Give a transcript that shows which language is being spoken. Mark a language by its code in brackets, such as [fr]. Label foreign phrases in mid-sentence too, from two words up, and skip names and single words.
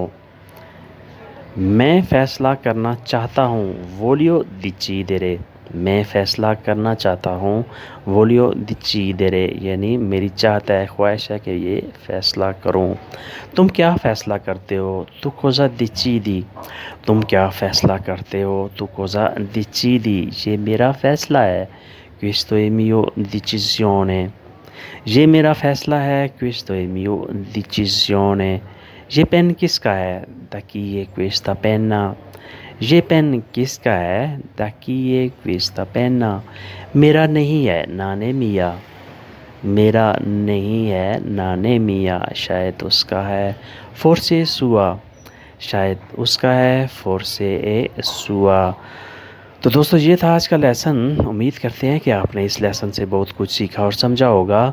[ur] میں فیصلہ کرنا چاہتا ہوں, [it] voglio decidere, [ur] میں فیصلہ کرنا چاہتا ہوں, [it] voglio decidere, [ur] یعنی میری چاہت ہے، خواہش ہے کہ یہ فیصلہ کروں. تم کیا فیصلہ کرتے ہو, [it] tu cosa decidi, [ur] تم کیا فیصلہ کرتے ہو, [it] tu cosa decidi, [ur] یہ میرا فیصلہ ہے, [it] questo è mio decisione, [ur] یہ میرا فیصلہ ہے, [it] questo è mio decisione। [ur] یہ پین کس کا ہے, [it] da chi è questa penna, [ur] یہ پین کس کا ہے, [it] da chi è questa penna। [ur] میرا نہیں ہے, [it] non è mia, [ur] میرا نہیں ہے نانے میاں، شاید اس کا ہے [it] forse sua, [ur] شاید اس کا ہے [it] forse sua. [ur] تو دوستو یہ تھا آج کا لیسن۔ امید کرتے ہیں کہ آپ نے اس لیسن سے بہت کچھ سیکھا اور سمجھا ہوگا۔